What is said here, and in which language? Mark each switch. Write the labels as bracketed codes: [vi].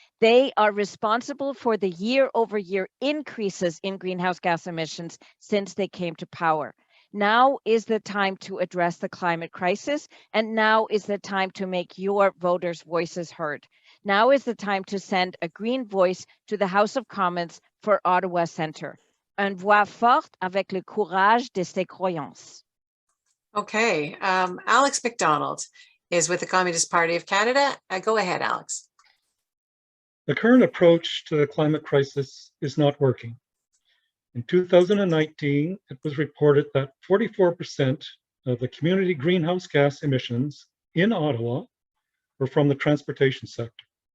[en] They are responsible for the year-over-year increases in greenhouse gas emissions since they came to power. Now is the time to address the climate crisis, and now is the time to make your voters' voices heard. Now is the time to send a green voice to the House of Commons for Ottawa Centre. [fr] Une voix forte avec le courage de ses croyances. [en] Okay, Alex McDonald is with the Communist Party of Canada. Go ahead, Alex. The current approach to the climate crisis is not working. In 2019, it was reported that 44% of the community greenhouse gas emissions in Ottawa were from the transportation sector.